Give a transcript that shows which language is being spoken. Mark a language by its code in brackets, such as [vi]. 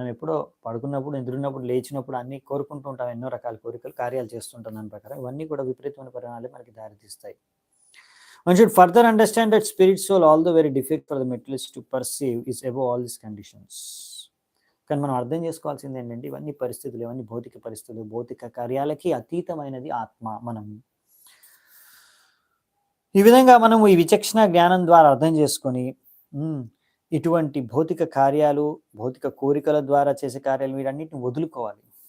[te] మనం ఎప్పుడో పడుకున్నప్పుడు, నిద్రున్నప్పుడు, లేచినప్పుడు అన్నీ కోరుకుంటూ ఉంటాం, ఎన్నో రకాల కోరికలు, కార్యాలు చేస్తుంటాం. దాని ప్రకారం ఇవన్నీ కూడా విపరీతమైన పరిణామాలే మనకి దారితీస్తాయి. [en] One should further understand that spirit soul, although very difficult for the materialist to perceive, is above all these conditions. [te] కానీ మనం అర్థం చేసుకోవాల్సింది ఏంటంటే ఇవన్నీ పరిస్థితులు, ఇవన్నీ భౌతిక పరిస్థితులు, భౌతిక కార్యాలకి అతీతమైనది ఆత్మ. మనం ఈ విధంగా మనము ఈ విచక్షణ జ్ఞానం ద్వారా అర్థం చేసుకొని ఇటువంటి భౌతిక కార్యాలు, భౌతిక కోరికల ద్వారా చేసే కార్యాలు వీటన్నిటిని వదులుకోవాలి.